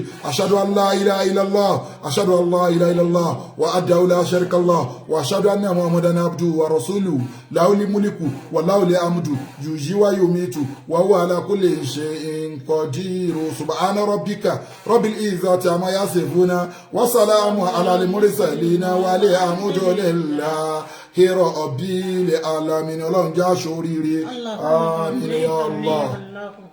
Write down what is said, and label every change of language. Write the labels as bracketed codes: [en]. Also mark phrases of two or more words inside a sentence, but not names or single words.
[ar] أشهد أن لا إله إلا الله أشهد أن لا إله إلا الله وحده لا شريك الله وأشهد أن محمدا عبده ورسوله له الملك وله الحمد يحيي ويميت وهو على كل شيء قدير سبحان ربك رب العزة عما يصفون وسلام على المرسلين والحمد لله رب العالمين [yo] ọlọ́run jẹ́ aṣoríire àmín [ar] يا الله.